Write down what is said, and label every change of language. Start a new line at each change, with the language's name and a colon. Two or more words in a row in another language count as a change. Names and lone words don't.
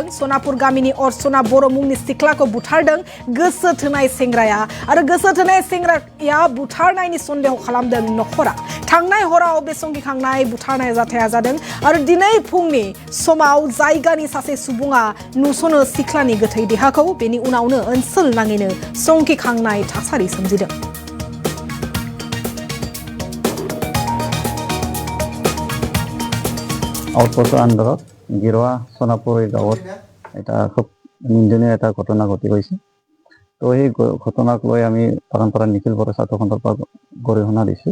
Bodo: सनापुर गामिनि अर्चना बर' मुंनि सिख्लाखौ बुथारदों गोसो थोनाय सेंग्राया आरो गोसो थोनाय सेंग्राया बुथारनायनि सन्देह खालामदों नखरा। थांनाय हराव बे संखिखांनाय बुथारनाय जाथाया जादों आरो दिनै फुंनि समाव जायगानि सासे सुबुङा नुस'नो सिख्लानि गोथै देहाखौ। बेनि उनावनो ओनसोल नाङैनो संखिखांनाय थासारि सोमजिदों।
Assamese: আউটপোষ্টৰ আণ্ডাৰত গেৰুৱা সোনাপুৰ গাঁৱত এটা খুব নিন্দনীয় এটা ঘটনা ঘটি গৈছে। তো সেই ঘটনাক লৈ আমি বাগানপাৰা নিখিল বড়ো ছাত্ৰ সন্থাৰ পৰা গৰিহণা দিছোঁ।